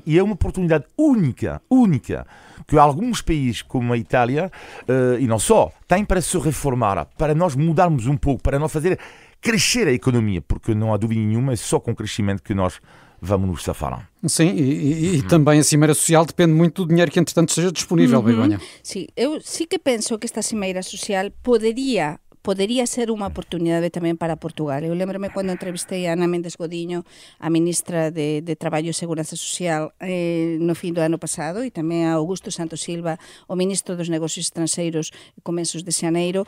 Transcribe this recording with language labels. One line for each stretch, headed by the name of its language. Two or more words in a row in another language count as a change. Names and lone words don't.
Portuguese: E é uma oportunidade única, que alguns países como a Itália, e não só, têm para se reformar, para nós mudarmos um pouco, para nós fazer crescer a economia, porque não há dúvida nenhuma, é só com crescimento que nós vamos nos safar. Sim, e também a Cimeira Social depende muito do dinheiro que, entretanto, seja disponível, Begonha.
Galician: Sim, eu sí que penso que esta Cimeira Social podería ser unha oportunidade tamén para Portugal. Eu lembrome cando entrevistei a Ana Méndez Godiño, a ministra de Traballo e Seguranza Social, no fin do ano pasado, e tamén a Augusto Santos Silva, o ministro dos Negocios Estranxeiros, comezos de xaneiro.